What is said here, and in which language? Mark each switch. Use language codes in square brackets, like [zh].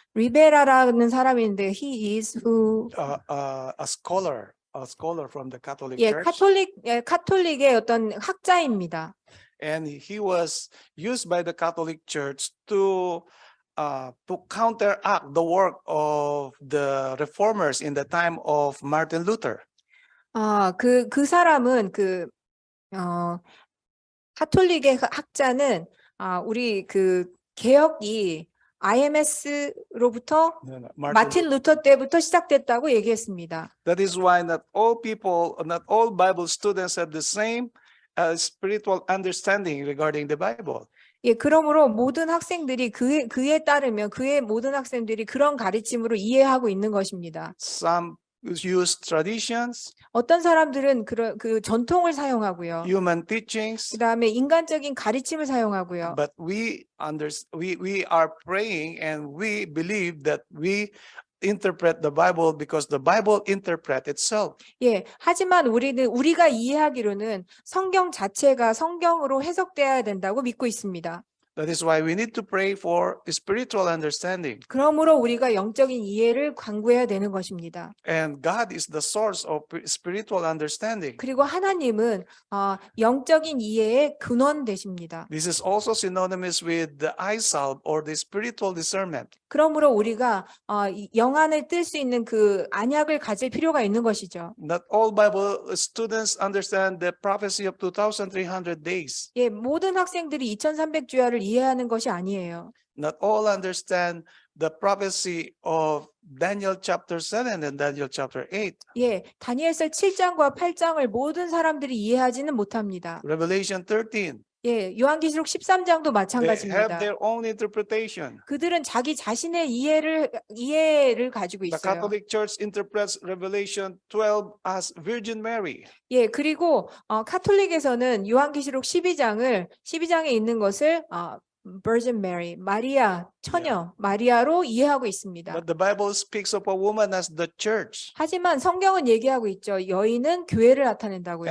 [ko] 리베라라는 사람인데 [en] he is who a scholar a scholar from the Catholic [ko] 예, [en] Church, [ko] 카톨릭의 어떤 학자입니다. [en] and he was used by the Catholic Church to counteract the work of the reformers in the time of Martin Luther. [ko] 그 사람은 카톨릭의 학자는 우리 그 개혁이 IMS로부터 [en] No, no, [ko] 마틴 루터 때부터 시작됐다고 얘기했습니다. [en] That is why not all people, not all Bible students have the same spiritual understanding regarding the Bible. [ko] 예, 그러므로 모든 학생들이 그에 따르면 그의 모든 학생들이 그런 가르침으로 이해하고 있는 것입니다. [en] Some use traditions, [ko] 어떤 사람들은 그 전통을 사용하고요. [en] human teachings, [ko] 그다음에 인간적인 가르침을 사용하고요. [en] but we are praying and we believe that we interpret the Bible because the Bible interpret itself. [ko] 예, 하지만 우리가 이해하기로는 성경 자체가 성경으로 해석되어야 된다고 믿고 있습니다. [en] That is why we need to pray for spiritual understanding. [ko] 그러므로 우리가 영적인 이해를 간구해야 되는 것입니다. [en] And God is the source of spiritual understanding. [ko] 그리고 하나님은 영적인 이해의 근원 되십니다. [en] This is also synonymous with the eye salve or the spiritual discernment. [ko] 그러므로 우리가 영안을 뜰 수 있는 그 안약을 가질 필요가 있는 것이죠. [en] Not all Bible students understand the prophecy of 2,300 days. [ko] 예, 모든 학생들이 2300주야를 이해하는 것이 아니에요. [en] Not all understand the prophecy of Daniel chapter 7 and Daniel chapter 8. [ko] 예, 다니엘서 7장과 8장을 모든 사람들이 이해하지는 못합니다. [en] Revelation 13. [ko] 예, 요한계시록 13장도 [en] They have [ko] 마찬가지입니다. [en] their own interpretation. [ko] 그들은 자기 자신의 이해를 가지고 [en] The [ko] 있어요. [en] Catholic Church interprets Revelation 12 as Virgin Mary. [ko] 예, 그리고 카톨릭에서는 요한계시록 12장에 있는 것을 Virgin Mary, 마리아, 처녀, 마리아로 이해하고 있습니다. [en] But the Bible speaks of a woman as the church. [ko] 하지만 성경은 얘기하고 있죠. 여인은 교회를 나타낸다고요.